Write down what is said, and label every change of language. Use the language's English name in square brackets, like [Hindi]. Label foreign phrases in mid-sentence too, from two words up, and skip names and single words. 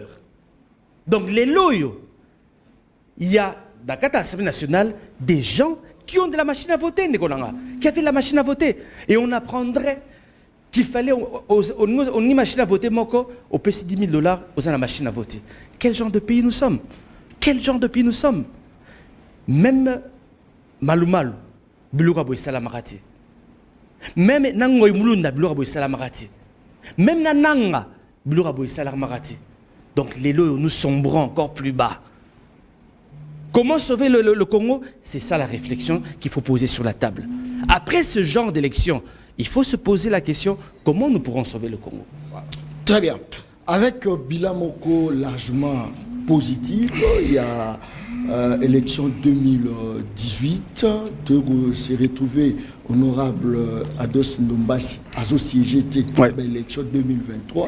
[French] Donc, les loyaux, il y a dans l'Assemblée nationale des gens qui ont de la machine à voter, qui avaient la machine à voter. Et on apprendrait qu'il fallait, on une machine à voter, au PC $10 000, aux la machine à voter. Quel genre de pays nous sommes? Quel genre de pays nous sommes? Même Malumalu, Biloura Boïsala Marati. Même Nangoy Mulunda, Biloura Boïsala Marati. Même Nananga, Biloura Boïsala Marati. Donc les lois, nous sombrons encore plus bas. Comment sauver le Congo? C'est ça la réflexion qu'il faut poser sur la table. Après ce genre d'élection, il faut se poser la question, comment nous pourrons sauver le Congo? Très bien. Avec bilan Moko largement positif, il y a élection 2018, de se retrouver honorable Ados Ndombasi, associé l'élection 2023.